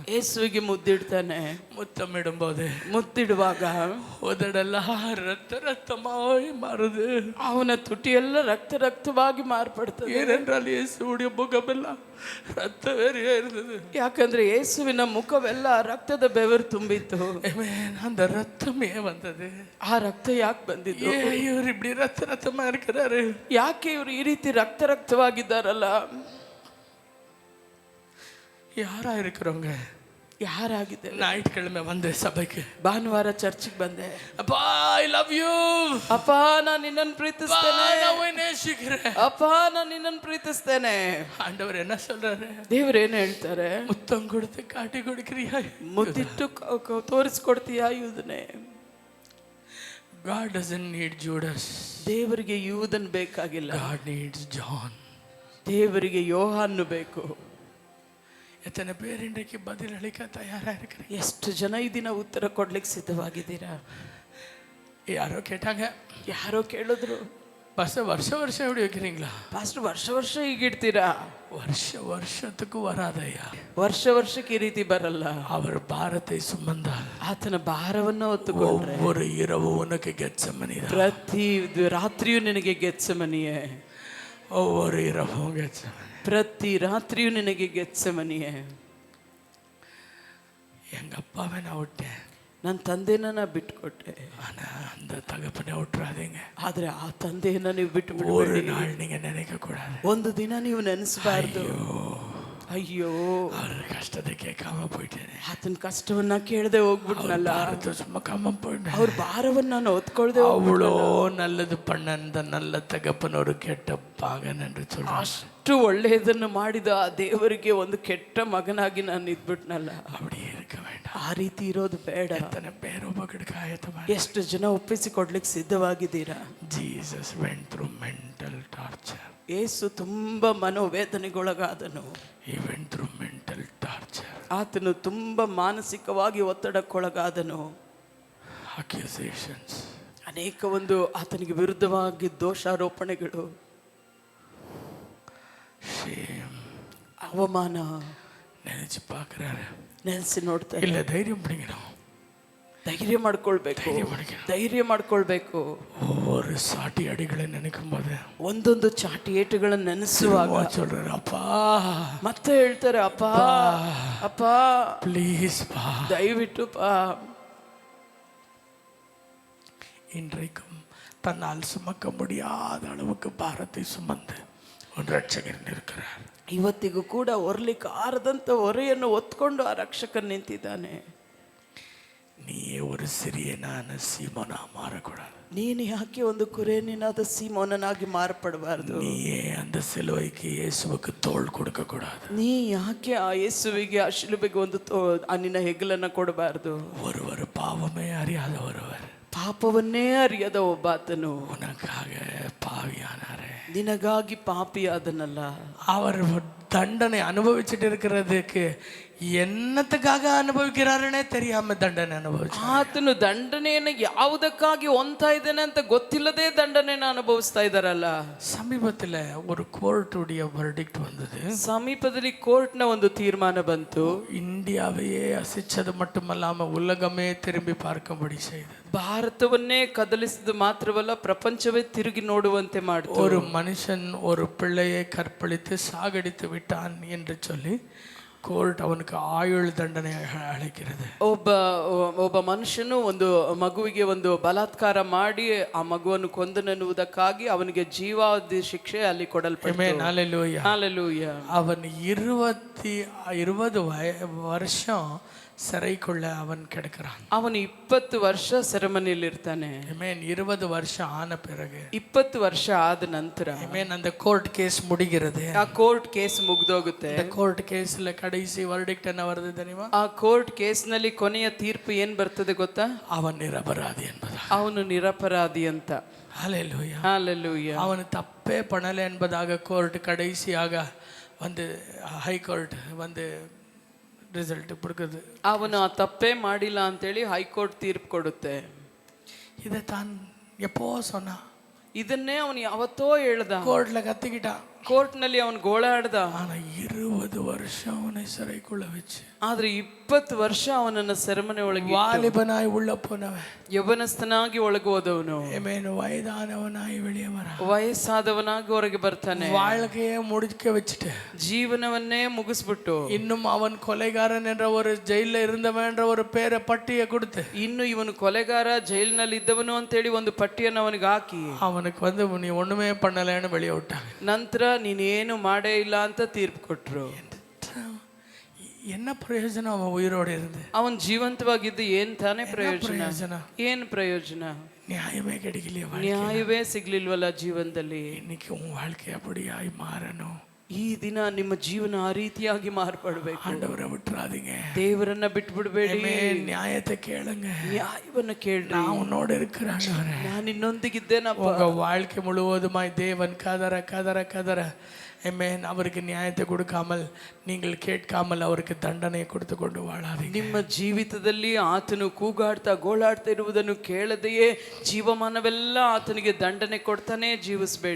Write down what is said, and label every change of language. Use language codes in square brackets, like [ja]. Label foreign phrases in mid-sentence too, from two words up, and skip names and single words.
[kn] ಯೇಸುವಿಗೆ ಮುದ್ದಿಡ್ತಾನೆ. [ta] முத்தமிடும்போது [kn] ಮುತ್ತಿಡುವಾಗ [ta] உதடெಲ್ಲ ரத்த ரத்தமாய் மாறுது. [kn] ಅವನ ತುಟಿಯೆಲ್ಲ ರಕ್ತ ರಕ್ತವಾಗಿ ಮಾರ್ಪಡ್ತದೆ. [ta] ஏனென்றால் இயேசுவுடைய முகமெல்லாம் ரத்த வெறியா இருந்தது. [kn] ಯಾಕಂದ್ರೆ ಯೇಸುವಿನ ಮುಖವೆಲ್ಲ ರಕ್ತದ ಬೆವರು ತುಂಬಿತ್ತು. [ta] அந்த ரத்தம் ஏன் வந்தது? [kn] ಆ ರಕ್ತ ಯಾಕೆ ಬಂದಿದ್ದು? [ta] இவர் இப்படி ரத்த ரத்தமா இருக்கிறாரு? [kn] ಯಾಕೆ ಇವರು ಈ ರೀತಿ ರಕ್ತ ರಕ್ತವಾಗಿದ್ದಾರಲ್ಲ? [ta] யாரா இருக்கிறவங்க? [kn] ಯಾರಾಗಿದೆ? [ta] ஞாயிற்றுக்கிழமை வந்து சபைக்கு, [kn] ಭಾನುವಾರ ಚರ್ಚಿಗೆ ಬಂದೆ. [ta] அப்பா [en] I love you, [kn] ಅಪ್ಪ ನಾನು ನಿನ್ನನ್ನು ಪ್ರೀತಿಸ್ತೇನೆ, [ta] நான் நேசிக்கிறேன், [kn] ಅಪ್ಪ ನಾನು ನಿನ್ನನ್ನು ಪ್ರೀತಿಸ್ತೇನೆ. [ta] ஆண்டவர் என்ன சொல்றாரு? [kn] ದೇವ್ರು ಏನು ಹೇಳ್ತಾರೆ? [ta] முத்தம் கொடுத்து காட்டி கொடுக்கிறியா? [kn] ಮುದ್ದಿಟ್ಟು ತೋರಿಸ್ಕೊಡ್ತೀಯಾ ಯೂದನೆ? [en] God doesn't need Judas. [kn] ದೇವರಿಗೆ ಯೂದನ್ ಬೇಕಾಗಿಲ್ಲ. [en] God needs John. [kn] ದೇವರಿಗೆ ಯೋಹಾನ್ನು ಬೇಕು. [ta] எத்தனை பேர் இன்றைக்கு பதில் அளிக்க தயாரா இருக்கிறீங்க? [kn] ಎಷ್ಟು ಜನ ಈ ದಿನ ಉತ್ತರ ಕೊಡ್ಲಿಕ್ಕೆ ಸಿದ್ಧವಾಗಿದ್ದೀರಾ? [ta] யாரோ கேட்டாங்க, [kn] ಯಾರೋ ಕೇಳಿದ್ರು, [ta] வருஷம் வருஷம் எப்படி வைக்கிறீங்களா? [kn] ಪಾಸ್ಟರ್ ವರ್ಷ ವರ್ಷ ಹೀಗಿಡ್ತೀರಾ? [ta] வருஷத்துக்கு வராதையா. [kn] ವರ್ಷಕ್ಕೆ ಈ ರೀತಿ ಬರಲ್ಲ. [ta] அவர் பாரத்தை சுமந்தார், [kn] ಆತನ ಭಾರವನ್ನು ಹೊತ್ತುಕೊಂಡ್ರೆ [ta] ஒவ்வொரு இரவு உனக்கு கெத்செமனி, [kn] ಪ್ರತಿ ರಾತ್ರಿಯೂ ನಿನಗೆ ಗೆತ್ಸೆಮನಿಯೇ. [ta] ஒவ்வொரு இரவும் கெத்செமனி, [kn] ಪ್ರತಿ ರಾತ್ರಿಯೂ ನಿನಗೆ ಗೆತ್ಸೆಮನಿಯೇ. [ta] எங்க அப்பாவை நான் விட்டேன், [kn] ನನ್ನ ತಂದೆನ ನಾ ಬಿಟ್ಕೊಟ್ಟೆ, [ta] ஆனா அந்த தகப்பனை விட்டுறாதீங்க. [kn] ಆದ್ರೆ ಆ ತಂದೆಯನ್ನ ನೀವು ಬಿಟ್ಟು [ta] ஒரு [kn] ಬಿಡಬೇಡಿ. [ta] நாள் நீங்க நினைக்க கூடாது, [kn] ಒಂದು ದಿನ ನೀವು ನೆನೆಸಬಾರ್ದು, ಅಯ್ಯೋ [ta] அவர் கஷ்டத்தை கேட்காம போயிட்டேனே, [kn] ಆತನ ಕಷ್ಟವನ್ನ ಕೇಳದೆ ಹೋಗ್ಬಿಟ್ನಲ್ಲ, [ta] பாரத்தை சுமக்காம போயிட்டேன். [kn] ಅವ್ರ ಭಾರವನ್ನ ನಾನು ಹೊತ್ಕೊಳ್ದೆ [ta] அவ்வளோ நல்லது பண்ண அந்த நல்ல தகப்பன் ஒரு கெட்ட பாகன் என்று சொல்றார். [kn] ಅಷ್ಟು ಒಳ್ಳೆಯದನ್ನು ಮಾಡಿದ ಆ ದೇವರಿಗೆ ಒಂದು ಕೆಟ್ಟ ಮಗನಾಗಿ ನಾನು ಇದ್ಬಿಟ್ನಲ್ಲ. [ta] அப்படி இருக்க வேண்டாம். [kn] ಆ ರೀತಿ ಇರೋದು ಬೇಡ. [ta] எத்தனை பேர் உபகெடுக்க ஆயத்தமா? [kn] ಎಷ್ಟು ಜನ ಒಪ್ಪಿಸಿಕೊಡ್ಲಿಕ್ಕೆ ಸಿದ್ಧವಾಗಿದ್ದೀರಾ? [en] Jesus went through mental torture. [kn] ಯೇಸು ತುಂಬಾ ಮನೋವೇದನೆಗೊಳಗಾದನು. [en] He went through mental torture. [kn] ಆತನು ತುಂಬಾ ಮಾನಸಿಕವಾಗಿ ಒತ್ತಡಕ್ಕೊಳಗಾದನು. [en] Accusations. [kn] ಅನೇಕ ಒಂದು ಆತನಿಗೆ ವಿರುದ್ಧವಾಗಿ ದೋಷಾರೋಪಣೆಗಳು, [en] shame, [kn] ಅವಮಾನ [ta] நினைச்சு பார்க்கறாரு. [kn] ನೆನೆಸಿ ನೋಡ್ತಾರೆ. [ta] இல்ல தைரியம் பிடிக்கணும், [kn] ಧೈರ್ಯ ಮಾಡ್ಕೊಳ್ಬೇಕು, ಧೈರ್ಯ ಮಾಡ್ಕೊಳ್ಬೇಕು. [ta] ஒவ்வொரு சாட்டி அடிகளை நினைக்கும் போது, [kn] ಒಂದೊಂದು ಚಾಟಿ ಏಟುಗಳನ್ನು ನೆನೆಸುವಾಗ [ta] சொல்றாரு, அப்பா [kn] ಮತ್ತೆ ಹೇಳ್ತಾರೆ, ಅಪ್ಪ ಅಪ್ಪ ಪ್ಲೀಸ್ ಪಾ, ದಯವಿಟ್ಟು ಪಾ. [ta] இன்றைக்கும் தன்னால் சுமக்க முடியாத அளவுக்கு பாரத்தை சுமந்து ஒரு ரட்சகர் இருக்கிறார். [kn] ಇವತ್ತಿಗೂ ಕೂಡ ಹೊರಲಿಕ್ಕೆ ಆರದಂತ ಹೊರೆಯನ್ನು ಹೊತ್ಕೊಂಡು ಆ ರಕ್ಷಕ ನಿಂತಿದ್ದಾನೆ. [ta] நீயே ஒரு சிறியனான சீமோனா மாறக்கூடாது. [kn] ನೀನು ಯಾಕೆ ಒಂದು ಕುರೇನಿನಾದ ಸೀಮೋನನಾಗಿ ಮಾರ್ಪಡಬಾರ್ದು? [ta] நீயே அந்த சிலுவைக்கு இயேசுவுக்கு தோள் கொடுக்க கூடாது. [kn] ನೀ ಯಾಕೆ ಆ ಯೇಸುವಿಗೆ ಆ ಶಿಲುಬೆಗೆ ಒಂದು ನಿನ್ನ ಹೆಗಲನ್ನ ಕೊಡಬಾರ್ದು? [ta] ஒருவர் பாவமே அறியாத ஒருவர் [kn] ಪಾಪವನ್ನೇ ಅರಿಯದ ಒಬ್ಬಾತನು [ta] உனக்காக பாவியானாரே. [kn] ನಿನಗಾಗಿ ಪಾಪಿಯಾದನಲ್ಲ. [ta] அவர் தண்டனை அனுபவிச்சுட்டு இருக்கிறதுக்கு என்னத்துக்காக அனுபவிக்கிறாருன்னே தெரியாம தண்டனை அனுபவிச்சு [kn] ಆತನು ದಂಡನೆಯನ್ನು ಯಾವುದಕ್ಕಾಗಿ ಹೊಂದ್ತಾ ಇದ್ದಾನೆ ಅಂತ ಗೊತ್ತಿಲ್ಲದೆ ದಂಡನೆಯನ್ನು ಅನುಭವಿಸ್ತಾ ಇದ್ದಾರಲ್ಲ. [ta] சமீபத்துல ஒரு கோர்ட்டுடைய ವರ್ಡಿಕ್ಟ್ வந்தது. [kn] ಸಮೀಪದಲ್ಲಿ ಕೋರ್ಟ್ನ ಒಂದು ತೀರ್ಮಾನ ಬಂತು. [ta] இந்தியாவையே அசைச்சது மட்டுமல்லாம உலகமே திரும்பி பார்க்கும்படி செய்தது. [kn] ಭಾರತವನ್ನೇ ಕದಲಿಸಿದ ಮಾತ್ರವಲ್ಲ, ಪ್ರಪಂಚವೇ ತಿರುಗಿ ನೋಡುವಂತೆ ಮಾಡಿತು. [ta] ஒரு மனுஷன் ஒரு பிள்ளையை கற்பழித்து சாகடித்து விட்டான் என்று சொல்லி கோர்ட் அவனுக்கு ஆயுள் தண்டனை அளிக்கிறது. [kn] ಒಬ್ಬ ಮನುಷ್ಯನು ಒಂದು ಮಗುವಿಗೆ ಒಂದು ಬಲಾತ್ಕಾರ ಮಾಡಿ ಆ ಮಗುವನ್ನು ಕೊಂದನೆನ್ನುವುದಕ್ಕಾಗಿ ಅವನಿಗೆ ಜೀವಾವಧಿ ಶಿಕ್ಷೆ ಅಲ್ಲಿ ಕೊಡಲ್ಪಟ್ಟಿದೆ. [ta] ஹல்லேலூயா. ஹல்லேலூயா. அவன் 20 வருஷம் சிறைக்குள்ள அவன் கிடக்கிறான். [kn] ಅವನು 20 ವರ್ಷ ಸೆರೆಮನೆಯಲ್ಲಿ ಇರ್ತಾನೆ. [ta] ஆமென். 20 வருஷம் ஆன பிறகு [kn] 20 ವರ್ಷ ಆದ ನಂತರ [ta] ஆமென் அந்த கோர்ட் கேஸ் முடிகிறது. [kn] ಆ ಕೋರ್ಟ್ ಕೇಸ್ ಮುಗ್ದೋಗುತ್ತೆ. [ta] இந்த கோர்ட் கேஸ்ல கடைசி ವರ್ಡಿಕ್ಟ್ என்ன வருது தெரியுமா? [kn] ಆ ಕೋರ್ಟ್ ಕೇಸ್ನಲ್ಲಿ ಕೊನೆಯ ತೀರ್ಪು ಏನ್ ಬರ್ತದೆ ಗೊತ್ತಾ? [ta] அவன் நிரபராதி என்பதா. [kn] ಅವನು ನಿರಪರಾಧಿ ಅಂತ. [ta] ஹல்லேலூயா. ஹல்லேலூயா. அவன் தப்பே பண்ணல என்பதாக கோர்ட் கடைசியாக வந்து ஹைகோர்ட் வந்து ರಿಸಲ್ಟ್ கொடுக்குது. [kn] ಅವನು ಆ ತಪ್ಪೇ ಮಾಡಿಲ್ಲ ಅಂತೇಳಿ ಹೈಕೋರ್ಟ್ ತೀರ್ಪು ಕೊಡುತ್ತೆ. [ta] இதை தான் எப்போ சொன்னா, [kn] ಇದನ್ನೇ ಅವನು ಯಾವತ್ತೋ ಹೇಳ್ದ, [ta] கோர்ட்ல கத்திக்கிட்டான். [kn] ಕೋರ್ಟ್ನಲ್ಲಿ ಅವನು ಗೋಳಾಡ್ದ. [ta] ஆனா 20 வருஷம் அவனை சிறைக்குள்ள வச்சு, [kn] ಆದ್ರೆ 20 ವರ್ಷ ಅವನನ್ನ ಸೆರೆಮನೆ ಒಳಗೆ [ta] வாலிபனாய் உள்ள போனவன், [kn] ಯವನಸ್ಥನಾಗಿ ಒಳಗೆ ಹೋದವನು, [ta] ஆமென், வயதானவனாய் வெளியே வர, [kn] ವಯಸ್ಸಾದವನಾಗಿ ಹೊರಗೆ ಬರ್ತಾನೆ. [ta] வாழ்க்கையே முடிக்க வச்சுட்டு, [kn] ಜೀವನವನ್ನೇ ಮುಗಿಸ್ಬಿಟ್ಟು, [ta] இன்னும் அவன் கொலைகாரன் என்ற ஒரு ஜெயில இருந்தவன் என்ற ஒரு பேரை பட்டியை கொடுத்து, [kn] ಇನ್ನು ಇವನು ಕೊಲೆಗಾರ ಜೈಲಿನಲ್ಲಿ ಇದ್ದವನು ಅಂತೇಳಿ ಒಂದು ಪಟ್ಟಿಯನ್ನು ಅವನಿಗೆ ಹಾಕಿ [ta] அவனுக்கு வந்து நீ ஒண்ணுமே பண்ணலன்னு வெளியே விட்டாங்க. [kn] ನಂತರ ನೀನೇನು ಮಾಡೇ ಇಲ್ಲ ಅಂತ ತೀರ್ಪು ಕೊಟ್ರು. [ta] என்ன பிரயோஜனம் அவன் உயிரோடு இருந்து? [kn] ಅವನ್ ಜೀವಂತವಾಗಿದ್ದು ಏನ್ ತಾನೇ ಪ್ರಯೋಜನ? ಏನ್ ಪ್ರಯೋಜನ? [ta] நியாயமே கிடைக்கலையே. [kn] ನ್ಯಾಯವೇ ಸಿಗ್ಲಿಲ್ವಲ್ಲ ಜೀವನದಲ್ಲಿ. [ta] இன்னைக்கு உன் வாழ்க்கை அப்படியாய் மாறணும். [kn] ಈ ದಿನ ನಿಮ್ಮ ಜೀವನ ಆ ರೀತಿಯಾಗಿ ಮಾರ್ಪಡಬೇಕು. [ta] ஆண்டவரை விட்டுறாதீங்க. [kn] ದೇವರನ್ನ ಬಿಟ್ಬಿಡ್ಬೇಡಿ. [ta] நியாயத்தை கேளுங்க. [kn] ನ್ಯಾಯವನ್ನ ಕೇಳ್ರಿ. [ta] நான் உன்னோடு இருக்கிறேன். [kn] ನಾನು ನಿನ್ನೊಂದಿಗಿದ್ದೇನಪ್ಪ. [ta] உங்க வாழ்க்கை முழுவதுமாய் தேவன் கதற கதற கதற, ஆமென், அவருக்கு நியாயத்தை கொடுக்காமல், நீங்கள் கேட்காமல் அவருக்கு தண்டனை கொடுத்து கொண்டு வாழாதீங்க. [kn] ನಿಮ್ಮ ಜೀವಿತದಲ್ಲಿ ಆತನು ಕೂಗಾಡ್ತಾ ಗೋಳಾಡ್ತಾ ಇರುವುದನ್ನು ಕೇಳದೆಯೇ ಜೀವಮಾನವೆಲ್ಲ ಆತನಿಗೆ ದಂಡನೆ ಕೊಡ್ತಾನೆ ಜೀವಿಸಬೇಡಿ.